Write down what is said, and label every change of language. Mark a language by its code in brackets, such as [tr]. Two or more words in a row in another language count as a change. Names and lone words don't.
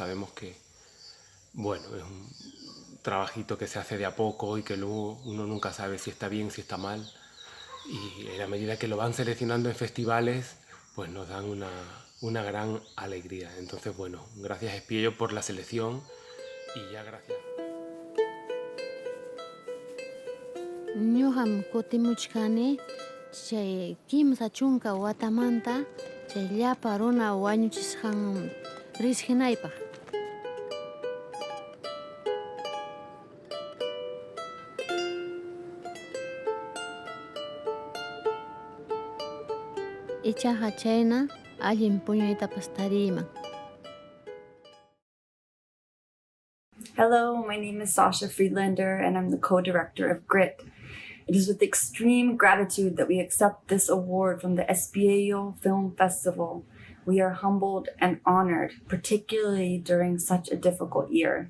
[es] Sabemos que, bueno, es un trabajito que se hace de a poco y que luego uno nunca sabe si está bien, si está mal. Y en la medida que lo van seleccionando en festivales, pues nos dan una gran alegría. Entonces, bueno, gracias Espiello por la selección y ya gracias. [qu] Ñuqam kutimuchkani chay kimsa chunka watamanta chay llapa runa wañuchisqan riqsinaypaq. Ichaqa chayna allin puñuytapas tariman. [en] Hello, my name is Sasha Friedlander and I'm the co-director of Grit. It is with extreme gratitude that we accept this award from the Espiello Film Festival. We are humbled and honored, particularly during such a difficult year.